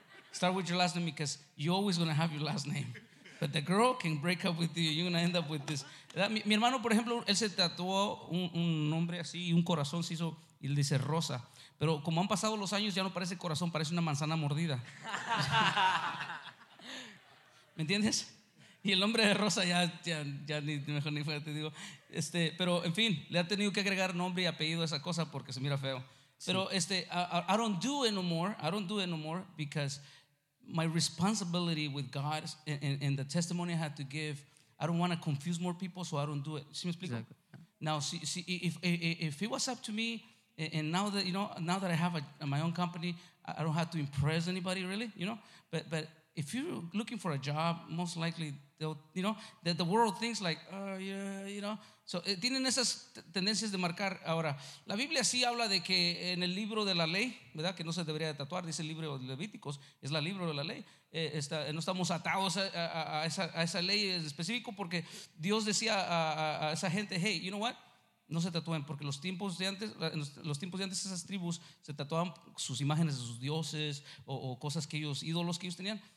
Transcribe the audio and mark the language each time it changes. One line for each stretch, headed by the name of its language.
English: Start with your last name because you're always going to have your last name. But the girl can break up with you. You're going to end up with this.
Spanish: Mi hermano, por ejemplo, él se tatuó un nombre así y un corazón se hizo y le dice Rosa. Pero como han pasado los años, ya no parece corazón, parece una manzana mordida. ¿Me entiendes? Y el nombre de Rosa ya ni mejor ni fuera te digo. Pero en fin, le ha tenido que agregar nombre y apellido a esa cosa porque se mira feo. Pero sí.
English: I don't do it no more. I don't do it no more because my responsibility with God and the testimony I had to give, I don't want to confuse more people, so I don't do it.
Spanish: ¿Sí me explico?
English: Exactly. Now, if it was up to me, and now that, you know, now that I have my own company, I don't have to impress anybody really, you know? But if you're looking for a job, most likely they'll, you know, the world thinks like, oh yeah, you know?
Spanish: So, tienen esas tendencias de marcar. Ahora, la Biblia sí habla de que en el libro de la ley, ¿verdad? Que no se debería de tatuar, dice el libro de Levíticos, es el libro de la ley. No estamos atados a esa ley en específico porque Dios decía a esa gente,
English: hey, you know what?
Spanish: No se tatúen, porque en los tiempos de antes esas tribus se tatuaban sus imágenes de sus dioses o cosas que ellos, ídolos que ellos tenían.